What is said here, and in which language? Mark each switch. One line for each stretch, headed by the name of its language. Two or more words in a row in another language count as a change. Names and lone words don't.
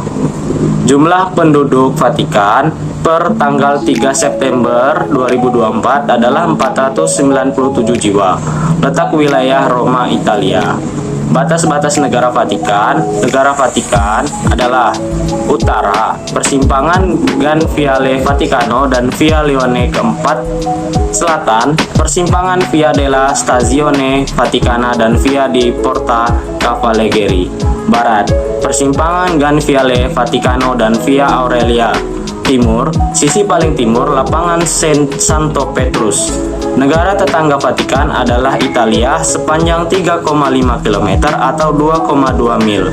Indonesian: Jumlah penduduk Vatikan per tanggal 3 September 2024 adalah 497 jiwa. Letak wilayah Roma, Italia. Batas-batas negara Vatikan adalah utara, persimpangan Gan Viale Vaticano dan Via Leone keempat; selatan, persimpangan Via della Stazione Vaticana dan Via di Porta Cavalleggeri; barat, persimpangan Gan Viale Vaticano dan Via Aurelia; timur, sisi paling timur lapangan Santo Petrus. Negara tetangga Vatikan adalah Italia sepanjang 3,5 km atau 2,2 mil.